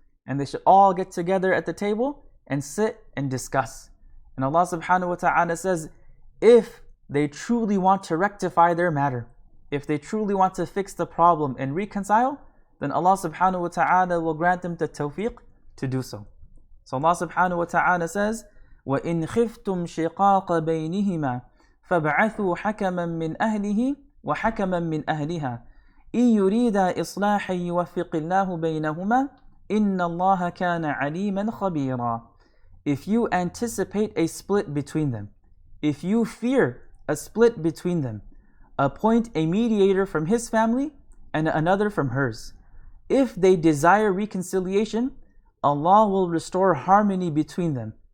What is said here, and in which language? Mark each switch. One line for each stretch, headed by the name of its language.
English: And they should all get together at the table and sit and discuss. And Allah subhanahu wa ta'ala says, if they truly want to rectify their matter, if they truly want to fix the problem and reconcile, then Allah subhanahu wa ta'ala will grant them the tawfiq to do so. So Allah subhanahu wa ta'ala says,
Arabic: وَإِنْ خِفْتُمْ شِقَاقَ بَيْنِهِمَا فَابْعَثُوا حَكَمًا مِّنْ أَهْلِهِ وَحَكَمًا مِّنْ أَهْلِهَا إِنْ يُرِيدَا إِصْلَاحًا يُوَفِّقِ اللَّهُ بَيْنَهُمَا إِنَّ اللَّهَ كَانَ عَلِيمًا خَبِيرًا.
English: If you anticipate a split between them, if you fear a split between them, appoint a mediator from his family and another from hers. If they desire reconciliation, Allah will restore harmony between them.